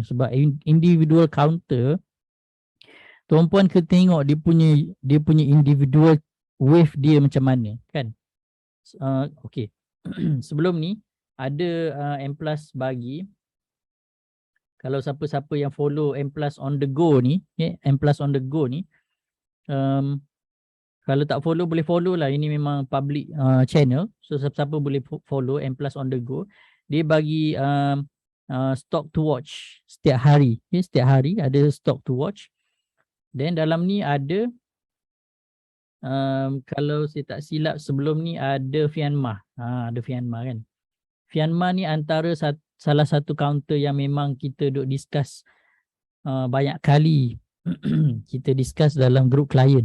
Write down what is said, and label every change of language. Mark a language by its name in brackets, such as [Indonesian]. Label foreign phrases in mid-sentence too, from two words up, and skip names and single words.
[Malay] Sebab [English] individual counter, [Malay] tuan-puan kena tengok dia punya [English] individual wave [Malay] dia macam mana kan. Okay. Sebelum ni ada M Plus bagi, kalau siapa-siapa yang follow M Plus on the go ni, M Plus on the go ni, kalau tak follow boleh follow lah. Ini memang [English] public channel. [Malay] So siapa-siapa boleh follow M Plus on the go. Dia bagi [English] stock to watch [Malay] setiap hari. Setiap hari ada [English] stock to watch. [Malay] Dan dalam ni ada kalau saya tak silap sebelum ni ada Fianma. Ada Fianma kan. Fianma ni antara salah satu counter yang memang kita duk discuss banyak kali Kita discuss dalam group klien.